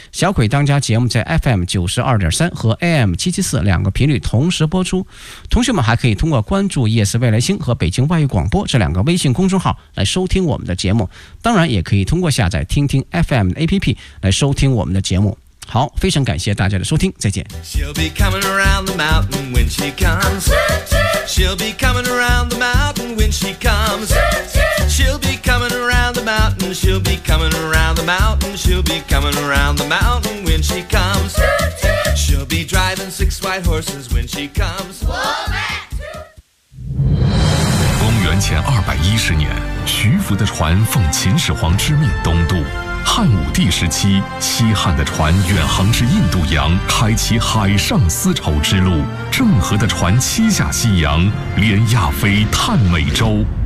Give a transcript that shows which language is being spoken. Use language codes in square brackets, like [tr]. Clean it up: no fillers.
[zh] 小鬼当家节目在 FM92.3 和 AM774 两个频率同时播出。同学们还可以通过关注夜思未来星和北京外语广播这两个微信公众号来收听我们的节目，当然也可以通过下载听听 FM 的 APP 来收听我们的节目。好，非常感谢大家的收听，再见。 [en] She'll be coming around the mountain when she comes. She'll be coming around the mountain when she comes. She'll be coming around the mountain. She'll be coming around the mountain. She'll be coming around the mountain when she comes. She'll be driving 6 white horses when she comes. [zh] 公元前210年，徐福的船奉秦始皇之命东渡。汉武帝时期，西汉的船远航至印度洋，开启海上丝绸之路。郑和的船七下西洋，连亚非探美洲。